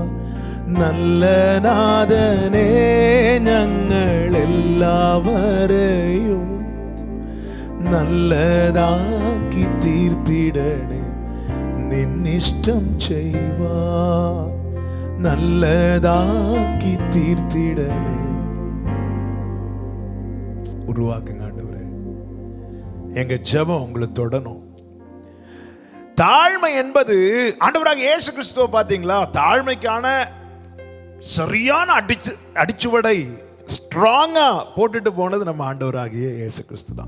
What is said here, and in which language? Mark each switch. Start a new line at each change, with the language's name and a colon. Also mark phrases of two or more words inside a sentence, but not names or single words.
Malayalam: നല്ല നാഥനേ, ഞങ്ങൾ എല്ലാവരെയും നല്ലതാക്കി തീർത്തിടണേ, നിന്നിഷ്ടം ചെയ്യുവാൻ നല്ലതാക്കി തീർത്തിടണേ.
Tamil: உருவாக்குங்க ஆண்டவரே, எங்க ஜெபம் உங்களை தொடணும். தாழ்மை என்பது ஆண்டவராக இயேசு கிறிஸ்துவை பார்த்தீங்களா, தாழ்மைக்கான சரியான அடிச்சுவடை ஸ்ட்ராங்கா போட்டுட்டு போனது நம்ம ஆண்டவராகிய இயேசு கிறிஸ்து தான்.